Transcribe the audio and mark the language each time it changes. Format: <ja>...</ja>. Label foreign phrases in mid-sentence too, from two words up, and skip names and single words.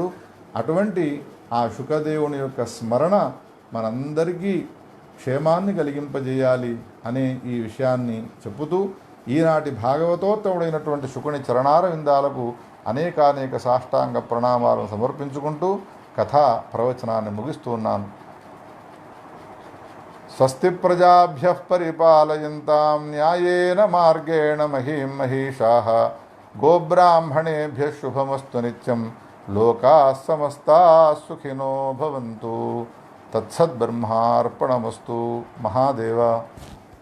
<te>అటువంటి ఆ శుకదేవుని యొక్క స్మరణ మనందరికీ క్షేమాన్ని కలిగింపజేయాలి అనే ఈ విషయాన్ని చెప్పుతూ ఈనాటి భాగవతోత్తముడైనటువంటి శుకుని చరణార విందాలకు అనేకానేక సాష్టాంగ ప్రణామాలను సమర్పించుకుంటూ కథా ప్రవచనాన్ని ముగిస్తూ ఉన్నాను.</te> <sa>స్వస్తి ప్రజాభ్యః పరిపాలయంతాం న్యాయేన మార్గేణ మహీం మహీషాః గోబ్రాహ్మణేభ్యః శుభమస్తు నిత్యం లోకాః సమస్తాః సుఖినో భవంతు. తత్సద్బ్రహ్మార్పణమస్తు. మహాదేవ.</sa>